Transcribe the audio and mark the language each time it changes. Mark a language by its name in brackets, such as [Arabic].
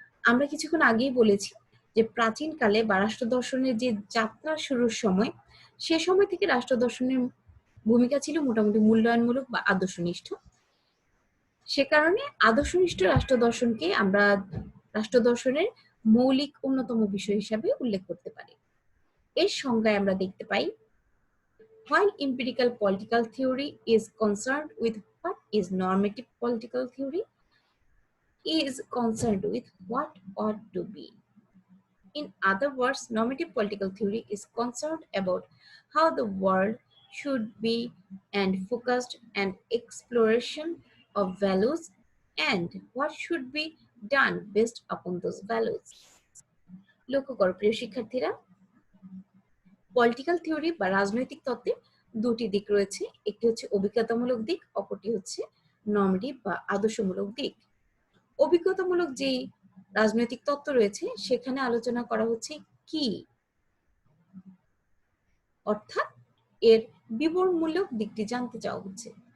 [Bangla] আমরা কিছুক্ষণ আগেই বলেছি যে প্রাচীনকালে বা রাষ্ট্র দর্শনের যে যাত্রা শুরুর সময়, সে সময় থেকে রাষ্ট্র দর্শনের ভূমিকা ছিল মোটামুটি মূল্যায়নমূলক বা আদর্শনিষ্ঠ। সে কারণে আদর্শনিষ্ঠ রাষ্ট্র দর্শনকে আমরা রাষ্ট্র দর্শনের মৌলিক অন্যতম বিষয় হিসাবে উল্লেখ করতে পারি। এর সংজ্ঞায় আমরা দেখতে পাই, [English] while empirical political theory is concerned with what is normative political theory is concerned with what ought to be. In other words, normative political theory is concerned about how the world should be and focused on exploration of values and what should be done based upon those values. [Bangla] লক্ষ্য করো প্রিয় শিক্ষার্থীরা, political theory বা রাজনৈতিক তত্ত্বে দুটি দিক রয়েছে, একটি হচ্ছে অভিজ্ঞতামূলক দিক, অপরটি হচ্ছে নর্মেটিভ বা আদর্শমূলক দিক। অভিজ্ঞতামূলক যে রাজনৈতিক তত্ত্ব রয়েছে সেখানে আলোচনা করা হচ্ছে কি, অর্থাৎ এর বিবরণমূলক দিকটি জানতে চাওয়া হচ্ছে।